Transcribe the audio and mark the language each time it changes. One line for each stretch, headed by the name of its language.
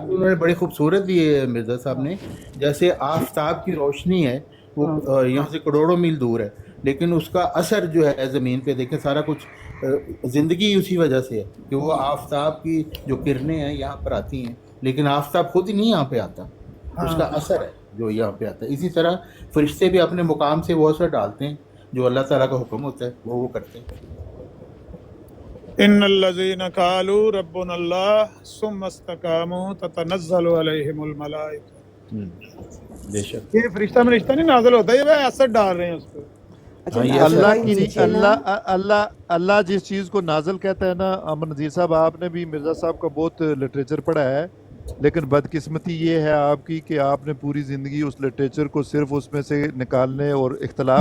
Urdu: انہوں نے بڑی خوبصورت دی ہے مرزا صاحب نے. جیسے آفتاب کی روشنی ہے وہ یہاں سے کروڑوں میل دور ہے، لیکن اس کا اثر جو ہے زمین پہ دیکھیں سارا کچھ زندگی اسی وجہ سے ہے کہ وہ آفتاب کی جو کرنیں ہیں یہاں پر آتی ہیں، لیکن آفتاب خود ہی نہیں یہاں پہ آتا، اس کا اثر ہے جو یہاں پہ آتا ہے. اسی طرح فرشتے بھی اپنے مقام سے وہ اثر ڈالتے ہیں جو اللہ تعالیٰ کا حکم ہوتا ہے وہ کرتے ہیں.
Arabic: ان الذين قالوا ربنا الله ثم استقاموا تتنزل عليهم الملائکہ.
Urdu: بے شک یہ فرشتہ نہیں نازل ہوتا، یہ وہ اثر ڈال رہے ہیں اس پہ. اچھا یہ ناصر اللہ بھائی کی نیچے نا اللہ جس چیز کو نازل کہتا ہے نا، امن نذیر صاحب آپ نے بھی مرزا صاحب کا بہت لٹریچر پڑھا ہے، لیکن بدقسمتی یہ ہے آپ کی کہ آپ نے پوری زندگی اس لٹریچر کو صرف اس میں سے نکالنے اور اختلاف